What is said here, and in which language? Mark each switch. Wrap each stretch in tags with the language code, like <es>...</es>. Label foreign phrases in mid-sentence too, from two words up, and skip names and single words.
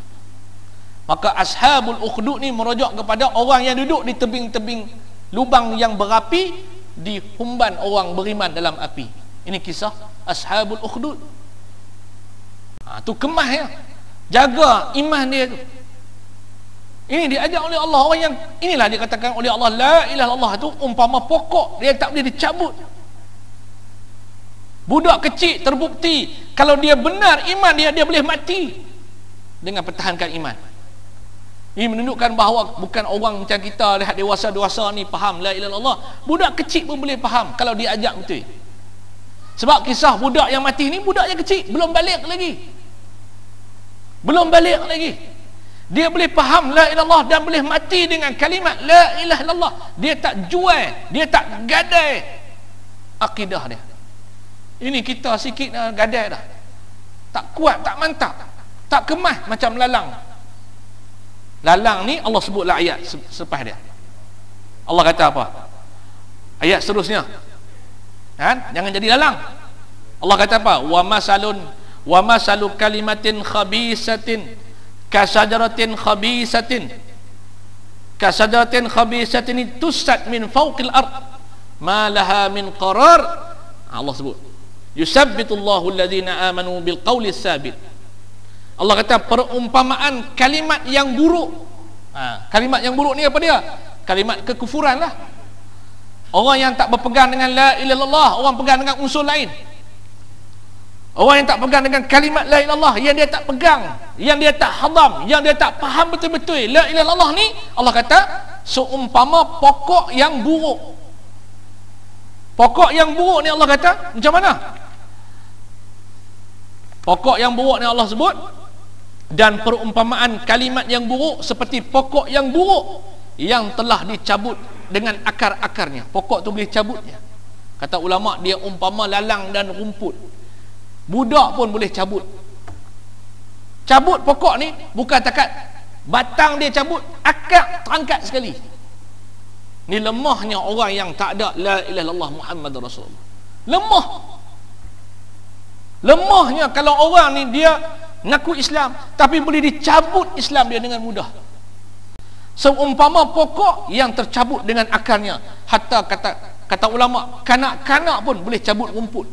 <ms>Maka Ashabul Ukhdud ni merujuk kepada orang yang duduk di tebing-tebing lubang yang berapi, dihumban orang beriman dalam api. Ini kisah Ashabul Ukhdud. Tu kemahnya, jaga iman dia tu. Ini diajar oleh Allah. Orang yang inilah dikatakan oleh Allah,</ms> <ar>لا إله إلا الله</ar> <ms>tu umpama pokok, dia tak boleh dicabut. Budak kecil terbukti kalau dia benar iman dia boleh mati dengan pertahankan iman. Ini menunjukkan bahawa bukan orang macam kita lihat dewasa-dewasa ni faham</ms> <ar>لا إله إلا الله.</ar> <ms>Budak kecil pun boleh faham kalau dia ajak betul. Sebab kisah budak yang mati ni, budak yang kecil, belum balik lagi. Dia boleh faham</ms> <ar>لا إله إلا الله</ar> <ms>dan boleh mati dengan kalimat</ms> <ar>لا إله إلا الله.</ar> <ms>Dia tak jual, dia tak gadai akidah dia. Ini kita sikit dah gadai dah. Tak kuat, tak mantap, tak kemah macam lalang. Lalang ni Allah sebutlah ayat selepas dia. Allah kata apa? Ayat seterusnya, jangan jadi lalang. Allah kata apa?</ms> <ar>ومثل كلمة خبيثة كشجرة خبيثة اجتثت من فوق الأرض ما لها من قرار.</ar> <ms>Allah sebut</ms> <ar>يثبت الله الذين آمنوا بالقول الثابت.</ar> <ms>Allah kata perumpamaan kalimat yang buruk. Kalimat yang buruk ni apa dia? Kalimat kekufuran lah. Orang yang tak berpegang dengan</ms> <ar>لا إله إلا الله,</ar> <ms>orang pegang dengan unsur lain. Orang yang tak pegang dengan kalimat</ms> <ar>لا إله إلا الله,</ar> <ms>yang dia tak pegang, yang dia tak hadam, yang dia tak faham betul-betul</ms> <ar>لا إله إلا الله</ar> <ms>ni, Allah kata seumpama pokok yang buruk. Pokok yang buruk ni Allah kata macam mana? Pokok yang buruk ni Allah sebut, dan perumpamaan kalimat yang buruk seperti pokok yang buruk yang telah dicabut dengan akar-akarnya. Pokok tu boleh cabutnya. Kata ulama, dia umpama lalang dan rumput. Budak pun boleh cabut. Cabut pokok ni bukan takat batang dia cabut, akar terangkat sekali. Ni lemahnya orang yang tak ada</ms> <ar>لا إله إلا الله محمد رسول الله.</ar> <ms>Lemah. Lemahnya kalau orang ni dia ngaku Islam tapi boleh dicabut Islam dia dengan mudah. Seumpama pokok yang tercabut dengan akarnya. Hatta kata ulama, kanak-kanak pun boleh cabut rumput.</ms>